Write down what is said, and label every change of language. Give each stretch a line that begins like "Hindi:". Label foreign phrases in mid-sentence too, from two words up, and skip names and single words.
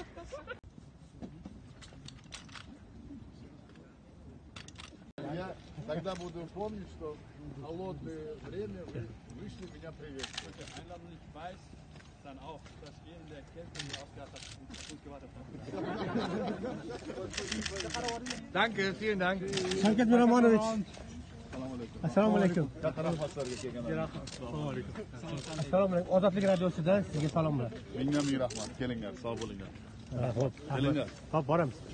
Russian: Я тогда буду помнить, что в холодное время вы вышли меня приветствовать.
German: Dann auch, dass ihr in der Kälte mir aufgehört habt und gut gewartet habt. Danke, vielen Dank.
Uzbek: Shavkat Miromonovich. Assalomu alaykum. Assalomu alaykum. Ozodlik radiosidan sizga salomlar. Mingdan ming rahmat. Kelinglar, sog' bo'linglar. Xo'p, Kelinglar. Xo'p, boramiz.